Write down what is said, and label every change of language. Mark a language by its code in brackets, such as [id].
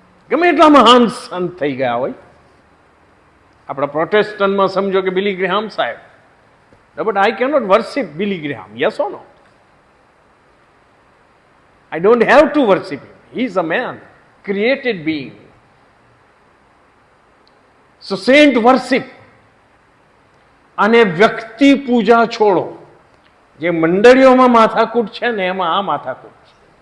[gu] ગમે એટલા મહાન સંત થઈ ગયા હોય, આપણા પ્રોટેસ્ટન્ટમાં સમજો કે બિલી ગ્રેહામ સાહેબ, [en] But I cannot worship Billy Graham. Yes or no? I don't have to worship him. He is a man, created being. So saint worship [gu] અને વ્યક્તિ પૂજા છોડો. જે મંડળીઓમાં માથાકૂટ છે ને એમાં આ માથાકૂટ છે.